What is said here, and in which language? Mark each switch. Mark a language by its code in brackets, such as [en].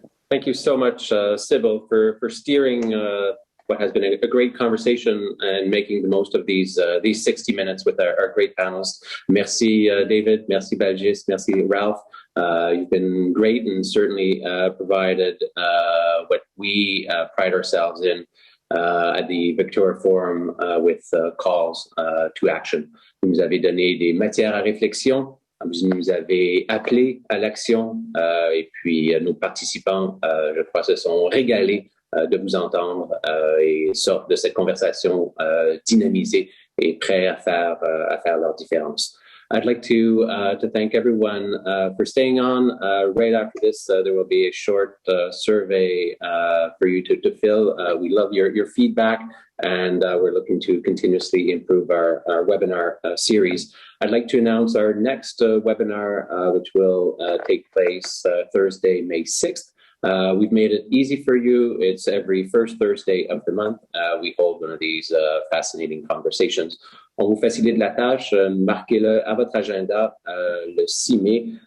[en] Thank you so much, Sybil, for steering what has been a great conversation and making the most of these 60 minutes with our great panelists. [fr] Merci, David. Merci, Baljeet. Merci, Ralph. [en] You've been great and certainly provided what we pride ourselves in at the VictoriaForum with calls to action. [fr] Vous nous avez donné des matières à réflexion, vous nous avez appelé à l'action et puis nos participants, je crois, se sont régalés de vous entendre et sortent de cette conversation dynamisée et prêts à faire leur différence. [en] I'd like to thank everyone for staying on. Right after this, there will be a short survey for you to fill. We love your feedback, and we're looking to continuously improve our webinar series. I'd like to announce our next webinar, which will take place Thursday, May 6th. We've made it easy for you. It's every first Thursday of the month. We hold one of these fascinating conversations. [fr] On vous facilite la tâche, marquez-le à votre agenda le 6 mai.